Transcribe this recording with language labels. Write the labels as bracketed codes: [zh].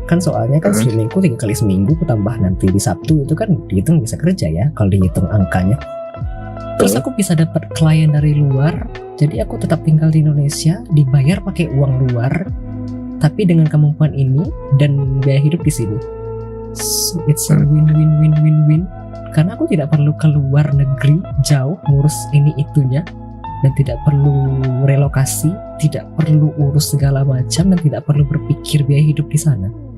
[id] Kan soalnya kan streamingku 3 kali seminggu, aku tambah nanti di Sabtu, itu kan dihitung bisa kerja ya kalau dihitung angkanya. Terus aku bisa dapat klien dari luar, jadi aku tetap tinggal di Indonesia, dibayar pakai uang luar, tapi dengan kemampuan ini dan biaya hidup di sini. [en] So it's a win-win-win-win-win. [id] Karena aku tidak perlu keluar negeri jauh ngurus ini itunya, dan tidak perlu relokasi, tidak perlu urus segala macam, dan tidak perlu berpikir biaya hidup di sana.